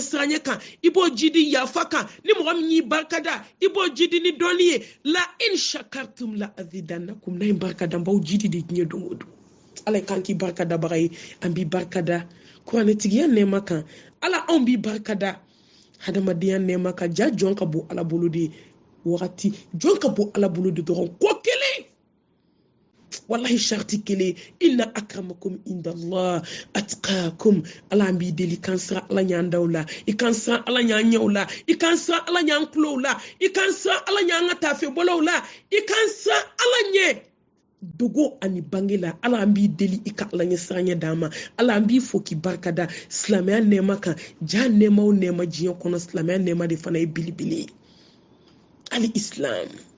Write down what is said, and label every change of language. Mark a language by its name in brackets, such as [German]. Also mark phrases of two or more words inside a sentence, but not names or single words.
[Bambara] siranɲɛ kan i b'o jidi yafa kan ni mɔgɔ min y'i barikada i b'o jidi ni dɔnni ye [Arabic] لئن شكرتم لأزيدنكم [Bambara] n'a ye barikada n b'aw jidi de diɲɛ don o don ala kan k'i barikadabaga ye an b'i barikada kuranɛtigiya nɛɛma kan ala anw b'i barikada hadamadenya nɛɛma kan ja jɔn ka bon ala bolo de wagati jɔn ka bon ala bolo de dɔrɔn ko kelen wallahi sharti kelen [Arabic] إن أكرمكم عند الله أتقاكم [Bambara] ala an b'i deli kan siran ala ɲan daw la i kan siran ala ɲan ɲɛw la i kan siran ala ɲan kulow la i kan siran ala ɲan ka tafe bɔlaw la i kan siran ala ɲɛ dogo ani bange la ala an b'i deli i ka ala ɲɛ siranɲɛ d'an ma ala an b'i fo k'i barikada silamɛya nɛɛma kan ja nɛɛma o nɛɛma diɲɛ kɔnɔ silamɛya nɛɛma de fana ye belebele [Arabic] الإسلام